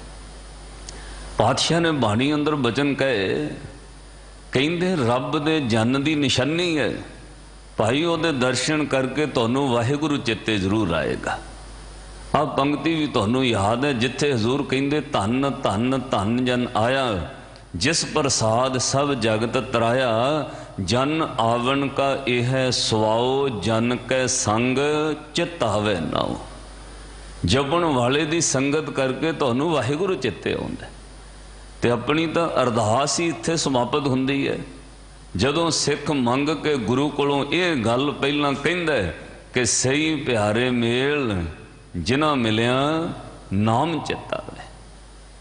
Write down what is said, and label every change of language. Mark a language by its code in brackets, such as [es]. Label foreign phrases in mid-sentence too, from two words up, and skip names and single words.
[pa] ਪਾਤਸ਼ਾਹ ਨੇ ਬਾਣੀ ਅੰਦਰ ਬਚਨ ਕਹੇ, ਕਹਿੰਦੇ ਰੱਬ ਦੇ ਜਨ ਦੀ ਨਿਸ਼ਾਨੀ ਹੈ ਭਾਈ, ਉਹਦੇ ਦਰਸ਼ਨ ਕਰਕੇ ਤੁਹਾਨੂੰ ਵਾਹਿਗੁਰੂ ਚੇਤੇ ਜ਼ਰੂਰ ਆਏਗਾ। ਆ ਪੰਕਤੀ ਭੀ ਤੁਹਾਨੂੰ ਯਾਦ ਹੈ ਜਿੱਥੇ ਹਜ਼ੂਰ ਕਹਿੰਦੇ ਧਨ ਧਨ ਧਨ ਜਨ ਆਇਆ, ਜਿਸ ਪ੍ਰਸਾਦ ਸਭ ਜਗਤ ਤਰਾਇਆ, ਜਨ ਆਵਨ ਕਾ ਯਹ ਸੁਆਓ, ਜਨ ਕੈ ਸੰਗ ਚਿਤ ਆਵੇ ਨਾਓ। ਜਪਣ ਵਾਲੇ ਦੀ ਸੰਗਤ ਕਰਕੇ ਤੁਹਾਨੂੰ ਵਾਹਿਗੁਰੂ ਚੇਤੇ ਆਉਂਦਾ। ਤੇ ਅਪਣੀ ਤੋ ਅਰਦਾਸ ਹੀ ਇੱਥੇ ਸਮਾਪਤ ਹੁੰਦੀ ਹੈ। ਜਦੋਂ ਸਿੱਖ ਮੰਗ ਕੇ ਗੁਰੂ ਕੋਲੋਂ ਯੇ ਗੱਲ ਪਹਿਲਾਂ ਕਹਿੰਦਾ ਹੈ ਕਿ ਸਹੀ ਪਿਆਰੇ ਮੇਲ ਜਿਨ੍ਹਾਂ ਮਿਲਿਆ ਨਾਮ ਚਿਤ ਆਵੇ।